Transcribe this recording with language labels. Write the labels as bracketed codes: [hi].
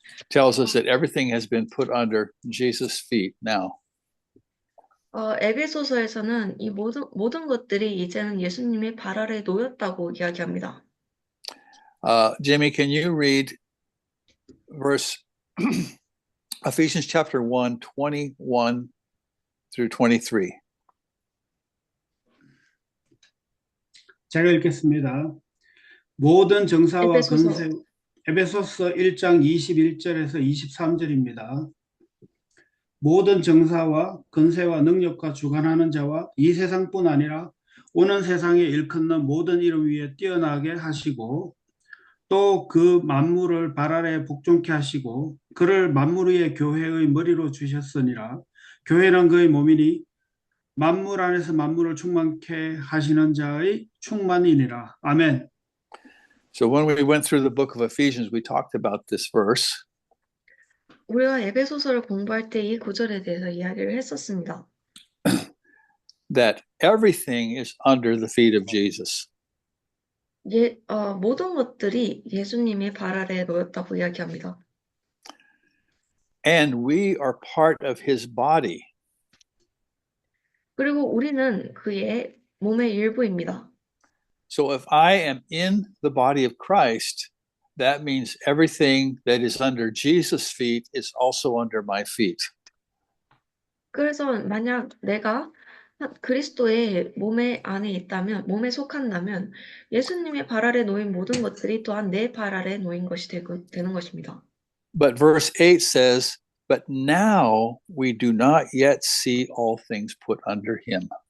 [en] Tells us that everything has been put under Jesus' feet now. [ko] 에베소서에서는 이 모든 것들이 이제는 예수님의 발 아래 놓였다고 이야기합니다. [en] Jimmy, can you read verse Ephesians chapter 1, 21 through 23? [ko] 제가 읽겠습니다. 모든 정사와 근세 에베소서 1장 21절에서 23절입니다. 모든 정사와 근세와 능력과 주관하는 자와 이 세상뿐 아니라 오는 세상에 일컫는 모든 이름 위에 뛰어나게 하시고 또 그 만물을 발 아래 복종케 하시고 그를 만물 위의 교회의 머리로 주셨으니라. 교회는 그의 몸이니 만물 안에서 만물을 충만케 하시는 자의 충만이니라. 아멘. [en] So when we went through the book of Ephesians, we talked about this verse. [ko] 우리가 에베소서를 공부할 때 이 구절에 대해서 이야기를 했었습니다. [en] That everything is under the feet of Jesus. [ko] 모든 것들이 예수님의 발 아래에 놓였다고 이야기합니다. [en] And we are part of his body. [ko] 그리고 우리는 그의 몸의 일부입니다. [en] So if I am in the body of Christ, that means everything that is under Jesus' feet is also under my feet. [ko] 그래서 만약 내가 그리스도의 몸에 안에 있다면, 몸에 속한다면 예수님의 발 아래 놓인 모든 것들이 또한 내 발 아래 놓인 것이 되는 것입니다. [en] But verse 8 says, But now we do not yet see all things put under him.